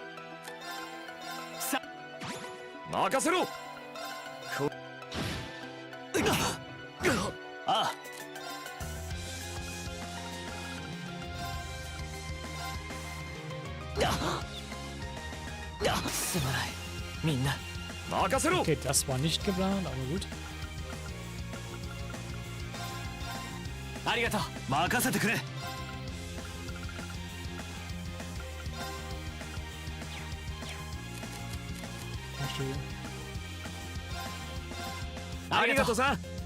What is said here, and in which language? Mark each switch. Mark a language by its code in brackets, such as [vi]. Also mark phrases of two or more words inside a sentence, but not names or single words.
[ja] 任せろ。ああ。すまない。みんな。任せろ。 [de] Okay, das war nicht geplant, aber gut. [ja] ありがとう。任せてくれ。ありがとうさ。